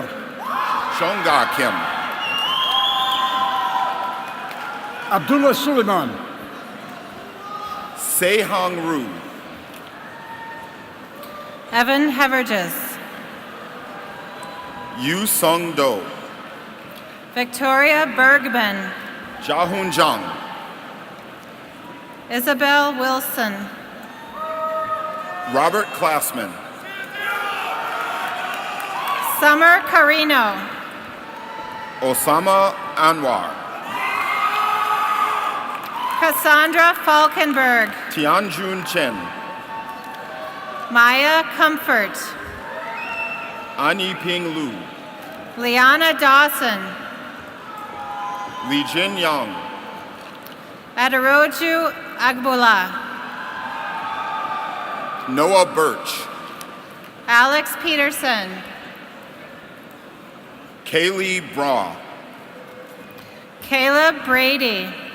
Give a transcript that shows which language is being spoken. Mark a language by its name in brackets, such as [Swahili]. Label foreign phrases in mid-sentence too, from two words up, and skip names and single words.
[English] Shonga Kim. Abdullah Suleiman. Sehong Ru. Evan Heverges. Yu Sung Do. Victoria Bergman. Jahun Jung. Isabel Wilson. Robert Klassman. Summer Carino. Osama Anwar. Cassandra Falkenberg. Tianjun Chen. Maya Comfort. Ani Ping Lu. Liana Dawson. Lee Jin Young. Aderoju Agbola. Noah Birch. Alex Peterson. Kaylee Braw. Caleb Brady.